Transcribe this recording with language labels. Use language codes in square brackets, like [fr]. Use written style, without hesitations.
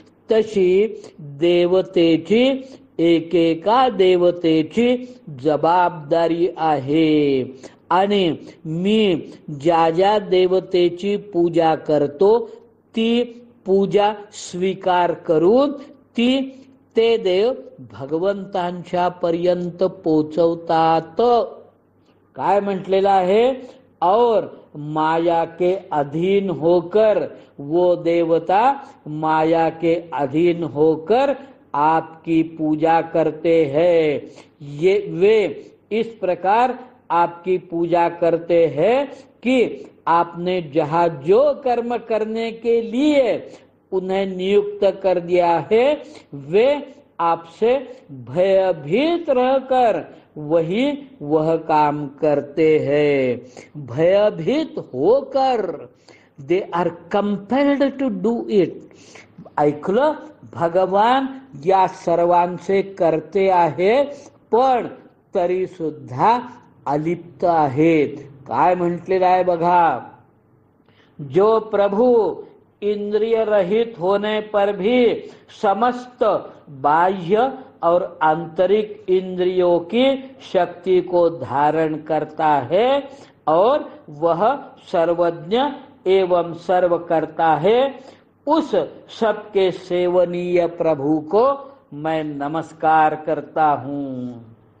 [mr] तशी देवतेची एकेका देवतेची जबाबदारी आहे आणि मी ज्या ज्या देवतेची पूजा करतो ती पूजा स्वीकार करून ते देव भगवंतांच्या पर्यंत पोचवतात. काय म्हटलेलं आहे? [hi] और माया के अधीन होकर वो देवता माया के अधीन होकर आपकी पूजा करते हैं. ये वे इस प्रकार आपकी पूजा करते हैं कि आपने जहाँ जो कर्म करने के लिए उन्हें नियुक्त कर दिया है वे आपसे भयभीत रहकर वह काम करते हैं. भयभीत होकर [en] They are compelled to do it. [mr] ऐकलं, भगवान या सर्वांचे करते आहे, पण तरी सुद्धा अलिप्त आहेत. काय म्हटलेलं आहे बघा, [hi] जो प्रभु इंद्रिय रहित होने पर भी समस्त बाह्य और आंतरिक इंद्रियों की शक्ति को धारण करता है और वह सर्वज्ञ एवं सर्व करता है, उस सबके सेवनीय प्रभु को मैं नमस्कार करता हूँ.